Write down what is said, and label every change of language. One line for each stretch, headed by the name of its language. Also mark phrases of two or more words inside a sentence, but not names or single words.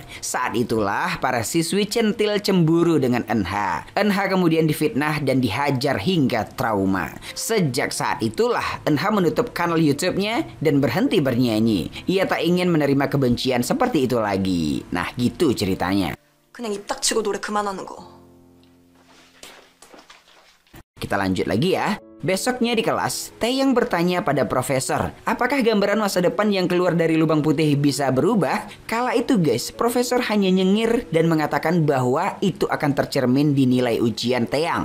Indonesian: Saat itulah para siswi centil cemburu dengan Eunha. Eunha kemudian difitnah dan dihajar hingga trauma. Sejak saat itulah Eunha menutup kanal YouTube-nya dan berhenti bernyanyi. Ia tak ingin menerima kebencian seperti itu lagi. Nah gitu ceritanya.
Korean: 그냥 입 닥치고 노래 그만하는 거.
Indonesian: Kita lanjut lagi ya. Besoknya di kelas, Taeyang bertanya pada profesor, apakah gambaran masa depan yang keluar dari lubang putih bisa berubah? Kala itu guys, profesor hanya nyengir dan mengatakan bahwa itu akan tercermin di nilai ujian Taeyang.